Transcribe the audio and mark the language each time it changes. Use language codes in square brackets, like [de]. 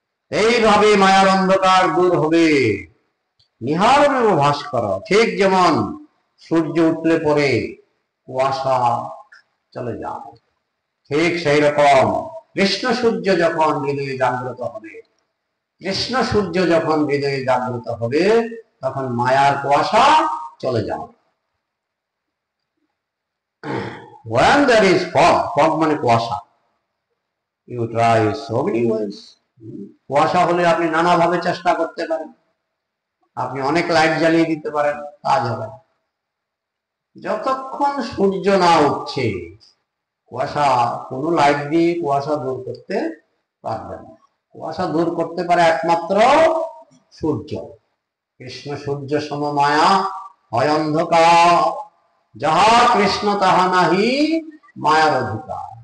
[bn] এইভাবে মায়ার অন্ধকার দূর হবে। নিহারমেব ভাস্কর, ঠিক যেমন সূর্য উঠলে পরে কুয়াশা চলে যায়, ঠিক সেই রকম কৃষ্ণ সূর্য যখন হৃদয়ে জাগ্রত হবে, কৃষ্ণ সূর্য যখন হৃদয়ে জাগ্রত হবে, তখন মায়ার কুয়াশা চলে যাবে। [en] When there is fog, fog [bn] মানে কুয়াশা, [en] you try so many ways. [bn] কুয়াশা হলে আপনি নানাভাবে চেষ্টা করতে পারেন, আপনি অনেক লাইট জ্বালিয়ে দিতে পারেন, কাজ হবে। যতক্ষণ সূর্য না উঠছে, কুয়াশা কোনো লাইট দিয়ে কুয়াশা দূর করতে পারবে না। কুয়াশা দূর করতে পারে একমাত্র সূর্য। কৃষ্ণ সূর্য সমমায়া হয় অন্ধকার, যাহা কৃষ্ণ তাহা নাহি মায়ার অধিকার।